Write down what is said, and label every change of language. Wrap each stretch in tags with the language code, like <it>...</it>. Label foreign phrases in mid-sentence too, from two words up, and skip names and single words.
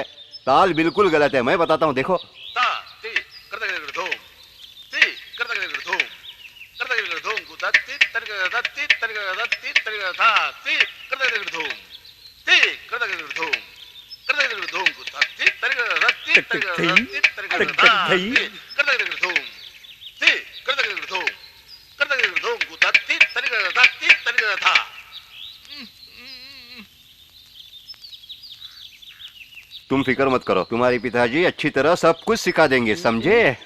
<hi>ताल बिल्कुल गलत है। मैं बताता हूँ, देखो। ता ती करता कर धूम, ती करता कर धूम, करता कर धूम गुता ती तरका ती तरका ती तरका था ती करता कर धूम, ती करता कर धूम, करता कर धूम गुता ती तरका ती तरका ती तरका था ती करता कर धूम, ती करता कर धूम, करता कर धूम गुता ती तरका था। तुम फिक्र मत करो, तुम्हारे पिताजी अच्छी तरह सब कुछ सिखा देंगे, समझे?</hi>